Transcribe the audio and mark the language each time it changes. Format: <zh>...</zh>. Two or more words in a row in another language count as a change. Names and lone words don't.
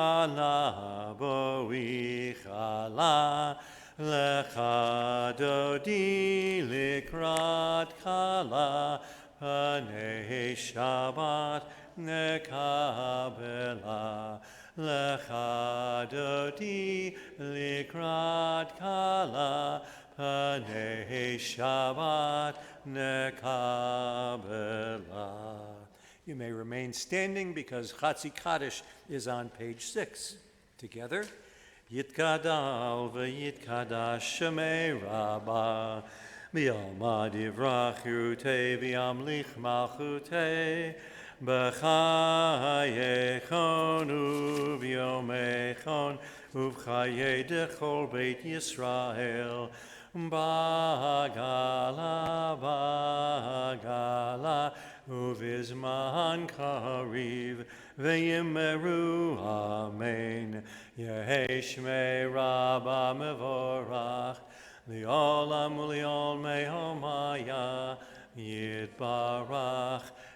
<he>כלה, לכה דודי לקראת כלה, פני שבת נקבלה, לכה דודי לקראת כלה, פני שבת נקבלה.</he> <en>You may remain standing because Chatzi Kaddish is on page 6. Together.</en> <arc>יתגדל ויתקדש שמה רבא, בעלמא דברא כרעותה וימליך מלכותה, בחייכון וביומיכון ובחיי דכל בית ישראל, בעגלא ובזמן קריב ואמרו אמן. יהא שמה רבא מברך לעלם ולעלמי עלמיא יתברך</arc>